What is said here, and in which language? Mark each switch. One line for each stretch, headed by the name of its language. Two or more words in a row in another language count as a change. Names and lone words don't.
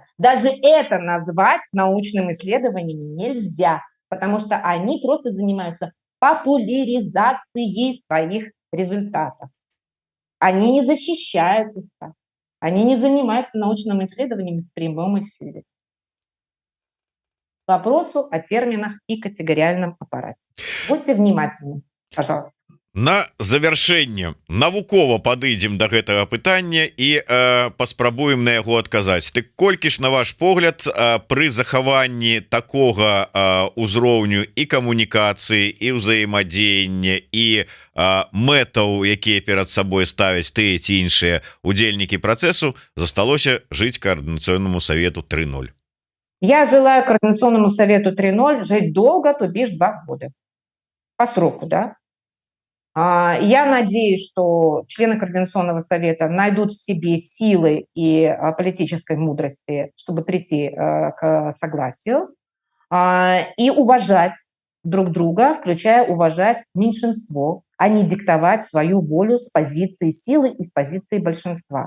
Russian: Даже это назвать научным исследованием нельзя, потому что они просто занимаются популяризацией своих результатов. Они не защищают их так. Они не занимаются научным исследованием в прямом эфире. К вопросу о терминах и категориальном аппарате. Будьте внимательны, пожалуйста.
Belarusian: На завяршэнне навукова падыдзем да гэтага пытання і паспрабуем на яго адказаць. Ты колькі ж, на ваш погляд, пры захаванні такога узроўню і камунікацыі, і ўзаемадзеяння, і мэтаў, якія перад сабой ставяць тыя ці іншыя удзельнікі працэсу, засталося жыць Координационному совету 3.0?
Russian: Я желаю Координационному совету 3.0 жить долго, то бишь 2 года. По сроку, да? Я надеюсь, что члены Координационного совета найдут в себе силы и политической мудрости, чтобы прийти к согласию и уважать друг друга, включая уважать меньшинство, а не диктовать свою волю с позиции силы и с позиции большинства.